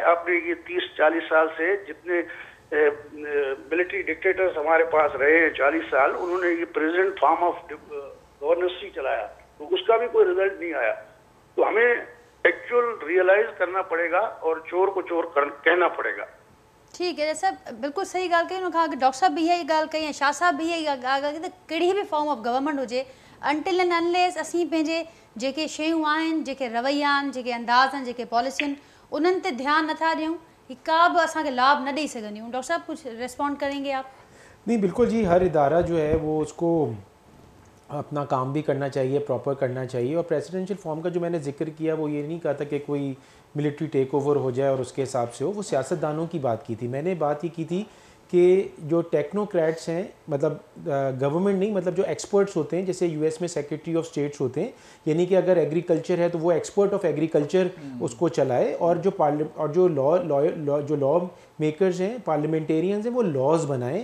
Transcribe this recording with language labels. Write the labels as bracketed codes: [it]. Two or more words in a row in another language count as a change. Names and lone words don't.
[ur] آپ نے یہ 30-40 سال سے جتنے [en] military dictators [ur] ہمارے پاس رہے ہیں 40 سال، انہوں نے یہ [en] present form of governance [ur] ہی چلایا، تو اس کا بھی کوئی رزلٹ نہیں آیا. تو ہمیں [en] actual realize [ur] کرنا پڑے گا اور چور کو چور کہنا پڑے گا. ٹھیک ہے سر، بالکل صحیح گال کہی. [sd] कहा कि डॉक्टर साहब भी यही गाल कही है, शाह साहब भी यही गाल कही त कहिड़ी भी [en] form of government [sd] हुजे, [en] until and unless [sd] असीं पंहिंजे जेके शयूं आहिनि, जेके रवैया आहिनि, जेके अंदाज़ आहिनि, जेके पॉलिसी आहिनि, उन्हनि ते ध्यानु नथा ॾियूं, ही का बि असांखे लाभ न ॾेई सघंदियूं। [ur] ڈاکٹر صاحب کچھ ریسپانڈ کریں گے آپ? نہیں، بالکل جی، ہر ادارہ جو ہے وہ اس کو اپنا کام بھی کرنا چاہیے، پراپر کرنا چاہیے. اور [en] presidential form [ur] کا جو میں نے ذکر کیا، وہ یہ نہیں کہا تھا کہ کوئی [en] military take over [ur] ہو جائے اور اس کے حساب سے ہو، وہ سیاستدانوں کی بات کی تھی. میں نے بات یہ کی تھی کہ جو ٹیکنوکریٹس ہیں، مطلب گورنمنٹ نہیں، مطلب جو ایکسپرٹس ہوتے ہیں، جیسے یو ایس میں [en] secretary of states [ur] ہوتے ہیں، یعنی کہ اگر ایگریکلچر ہے تو وہ [en] expert of agriculture [ur] اس کو چلائے، اور جو [en] law makers [ur] ہیں، پارلیمنٹیرینز ہیں، وہ لاز بنائیں.